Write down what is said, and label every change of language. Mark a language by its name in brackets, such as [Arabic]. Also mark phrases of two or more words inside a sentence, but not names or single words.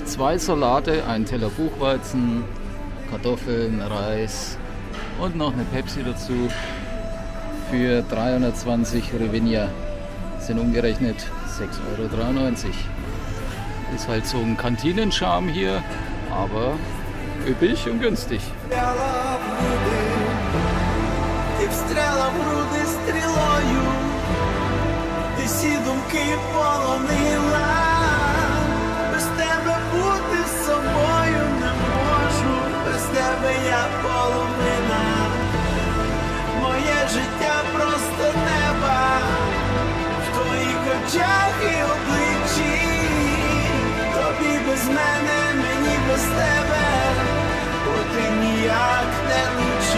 [German] 2 Salate, ein Teller Buchweizen, Kartoffeln, Reis und noch eine Pepsi dazu für 320 Hryvnia. Das sind umgerechnet 6,93 €. Ist halt so ein Kantinenscharme hier, aber üppig und günstig. [Ukrainian] Всі думки полонила, без тебе бути собою не можу, без тебе я половина, моє життя просто неба, в твоїх очах і обличчі, тобі без мене, мені без тебе, бо ти ніяк не